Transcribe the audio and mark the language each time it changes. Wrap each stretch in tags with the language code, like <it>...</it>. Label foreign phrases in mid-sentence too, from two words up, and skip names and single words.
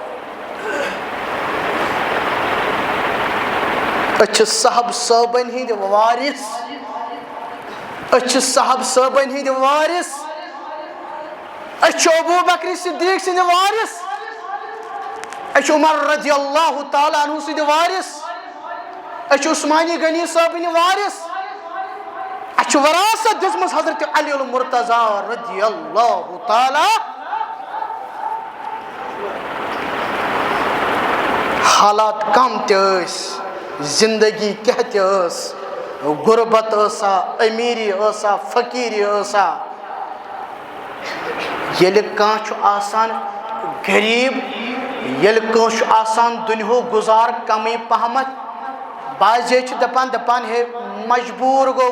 <ks>أسۍ چھِ صحب صٲبن ہٕنٛدۍ وارث أسۍ چھِ صحب صٲبن ہٕنٛدۍ وارث أسۍ چھِ ابوٗ بکر صدیٖق سٕنٛدۍ وارث أسۍ چھِ عمر</ks> <ar>رضی اللہ تعالیٰ عنہ</ar> <ks>سٕنٛدۍ وارث أسۍ چھِ عثمانی غنی صٲبٕنۍ وارث اَسہِ چھِ وراثت دِژمٕژ حضرت علی المرتضیٰ</ks> <ar>رضی اللہ تعالیٰ</ar> <ks>حالات کم تہِ ٲسۍ زندگی کیٛاہ تہِ ٲس غربت ٲسا امیٖری ٲسا فقیٖری ٲسا ییٚلہِ کانٛہہ چھُ آسان غریٖب ییٚلہِ کٲنٛسہِ چھُ آسان دُنیہُک گُزار کمٕے پہمتھ بعضے چھِ دپان ہے مجبوٗر گوٚو</ks>